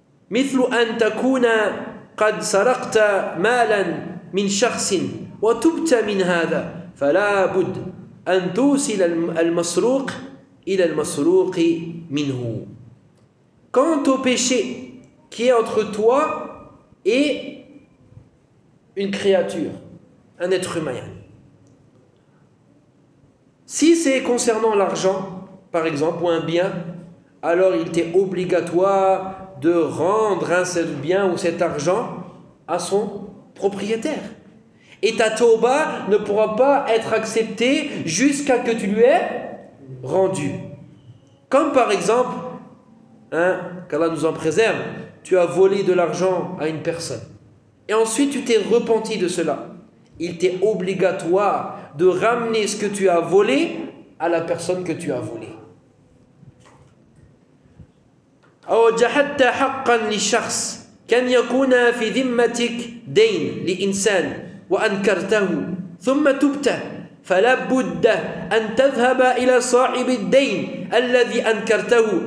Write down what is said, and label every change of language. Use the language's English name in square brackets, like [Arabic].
[Arabic] مثل أن تكون قد سرقت مالا من شخص وتبت من هذا فلا بد أن توصل المسروق إلى المسروق منه. [French] Quant au péché qui est entre toi et une créature, un être humain, si c'est concernant l'argent, par exemple, ou un bien, alors il t'est obligatoire de rendre un seul bien ou cet argent à son propriétaire. Et ta tauba ne pourra pas être acceptée jusqu'à ce que tu lui aies rendu. Comme par exemple, qu'Allah nous en préserve, tu as volé de l'argent à une personne. Et ensuite tu t'es repenti de cela. Il t'est obligatoire de ramener ce que tu as volé à la personne que tu as volé. [Arabic] أوجهت حقا لشخص كم يكون في ذمتك دين لإنسان وأنكرته ثم تبت فلا بد أن تذهب إلى صاحب الدين الذي أنكرته